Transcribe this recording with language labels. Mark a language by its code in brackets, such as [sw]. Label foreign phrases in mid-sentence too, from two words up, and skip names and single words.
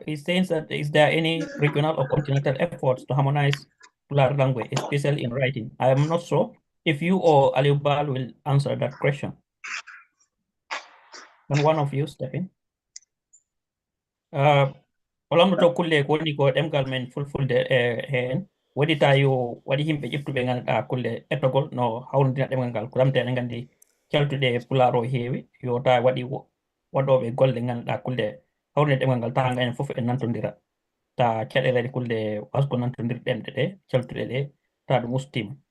[en] It says that is there any regional or continental efforts to harmonize Pular language, especially in writing? I am not sure if you or Aliubal will answer that question. Can one of you step in? [ff] Olam to kulle ko ni ko demgal men fulfulde hen wadi tayo wadi himbe ƴettuɓe ganduɗa kulle etogol no hawrindina ɗemgal ngal ko lamte eɗen gandi caltuɗe pularo heewi yo ta waɗi waɗoɓe golle ganduɗa kulle hawrinde ɗemgal ngal tawa ganen fof en nantodira ta caɗele kulle wasko nantodirɗen ɗe caltuɗe ɗe ta ɗum ustima.